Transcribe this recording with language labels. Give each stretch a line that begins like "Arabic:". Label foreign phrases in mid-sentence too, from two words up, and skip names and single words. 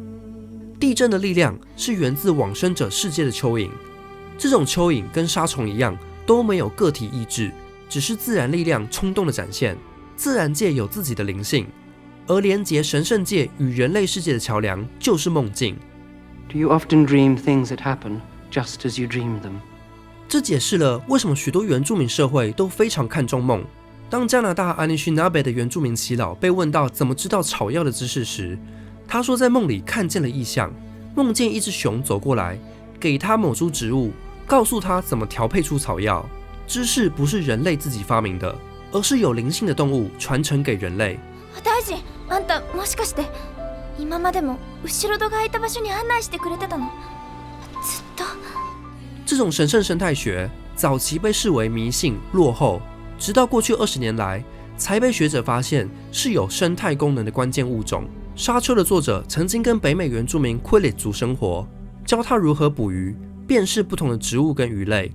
Chinese: 地震的力量是源自往生者世界的蚯蚓，这种蚯蚓跟沙虫一样都没有个体意志，只是自然力量冲动的展现。自然界有自己的灵性，而连结神圣界与人类世界的桥梁就是梦境。
English: Do you often dream things that happen just as you dream them?
Chinese: 这解释了为什么许多原住民社会都非常看重梦。当加拿大 Anishinaabe 的原住民耆老被问到怎么知道草药的知识时，他说在梦里看见了异象，梦见一只熊走过来，给他某株植物，告诉他怎么调配出草药。知识不是人类自己发明的，而是有灵性的动物传承给人类。
Japanese: 大臣、あんたもしかして今までも後ろ戸が開いた場所に案内してくれてたの？ずっと。
Chinese: 这种神圣生态学早期被视为迷信落后，直到过去20年来，才被学者发现是有生态功能的关键物种。沙丘的作者曾经跟北美原住民 Quileute 族生活，教他如何捕鱼，辨识不同的植物跟鱼类。